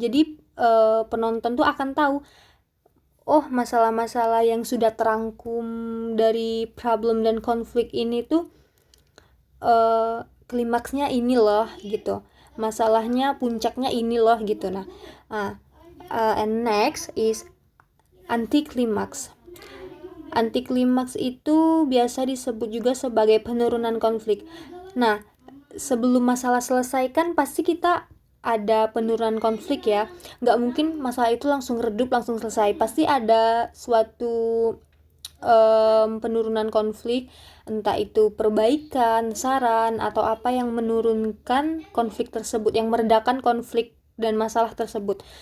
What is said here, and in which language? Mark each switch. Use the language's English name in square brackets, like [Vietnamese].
[Indonesian] Jadi penonton tuh akan tahu, oh, masalah-masalah yang sudah terangkum dari problem dan konflik ini tuh klimaksnya ini loh gitu, masalahnya puncaknya ini loh gitu. [English] And next is anti klimaks. [Indonesian] Anti klimaks itu biasa disebut juga sebagai penurunan konflik. Nah, sebelum masalah selesai kan pasti kita ada penurunan konflik ya, nggak mungkin masalah itu langsung redup langsung selesai, pasti ada suatu penurunan konflik, entah itu perbaikan, saran, atau apa yang menurunkan konflik tersebut, yang meredakan konflik dan masalah tersebut.